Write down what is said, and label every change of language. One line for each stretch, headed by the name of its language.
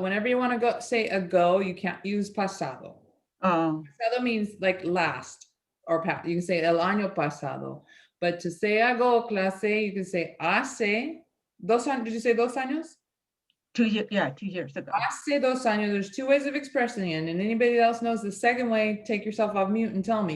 English: Whenever you want to go say ago, you can't use pasado. Oh, Pasado means like last or past. You can say
Spanish: el año pasado.
English: But to say ago clase, you can say
Spanish: hace 2 años.
English: Did you say 2 años? 2 years, yeah, 2 years ago.
Spanish: Hace 2 años.
English: There's 2 ways of expressing it. And anybody else knows the second way, take yourself off mute and tell me.